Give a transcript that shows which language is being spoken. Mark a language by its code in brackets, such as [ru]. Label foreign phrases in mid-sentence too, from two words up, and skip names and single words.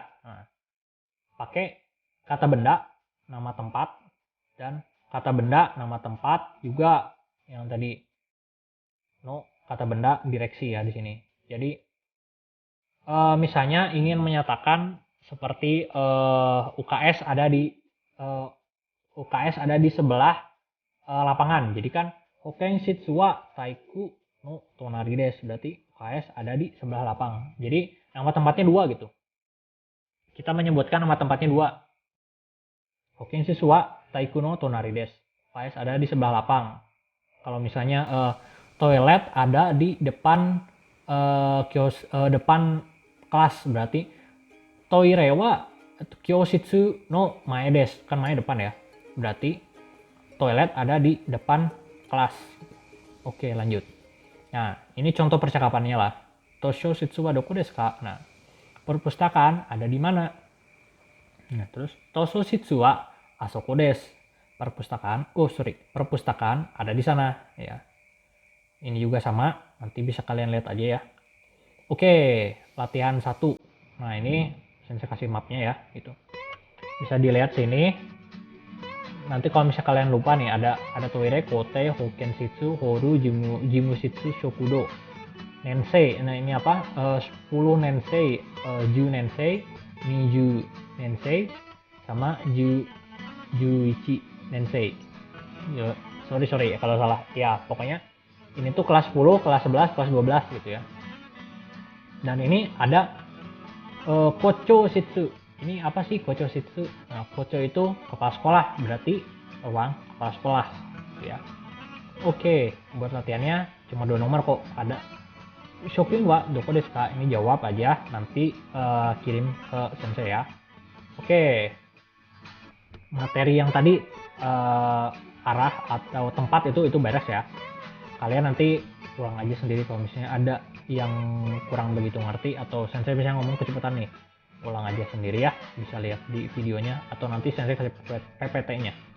[id] Nah, pakai kata benda, nama tempat, dan kata benda, nama tempat juga yang tadi kata benda direksi ya di sini. Jadi misalnya ingin menyatakan seperti UKS ada di sebelah lapangan. Jadi kan [ja] 保健室は体育の隣です, [id] berarti UKS ada di sebelah lapangan. Jadi nama tempatnya dua gitu. Kita menyebutkan nama tempatnya dua. [ja] 保健室は体育の隣です. [id] UKS ada di sebelah lapang. Kalau misalnya toilet ada di depan depan kelas, berarti [ja] トイレは教室の前です, [id] kan mae depan ya, berarti toilet ada di depan kelas. Oke, lanjut. Nah, ini contoh percakapannya lah. [ja] 図書室はどこですか? [id] Nah, perpustakaan ada di mana? Nah, terus [ja] 図書室はあそこです. [id] Perpustakaan ada di sana ya. Ini juga sama, nanti bisa kalian lihat aja ya. Oke, latihan 1. Nah, ini saya kasih mapnya ya, gitu. Bisa dilihat sini. Nanti kalau misalnya kalian lupa nih, ada [ja] トイレ、校庭、保健室、ホール、事務室、食堂、年生. [id] Nah, ini apa? [ja] 10年生、十年生、二十年生, sama 十一年生. [id] Sorry kalau salah. Ya, pokoknya ini tuh kelas 10, kelas 11, kelas 12 gitu ya. Dan ini ada [ja] 校長室. [id] Ini apa sih [ja] 校長室? [id] Nah, kocho itu kepala sekolah, berarti ruang kepala sekolah ya. Oke, buat latihannya cuma 2 nomor kok. [ja] Ada ショッピングはどこですか? [id] Ini jawab aja, nanti kirim ke sensei ya. Oke. Materi yang tadi arah atau tempat itu beres ya. Kalian nanti ulang aja sendiri kalau misalnya ada yang kurang begitu ngerti atau sensei misalnya ngomong kecepatan nih, ulang aja sendiri ya, bisa lihat di videonya atau nanti sensei kasih PPT-nya.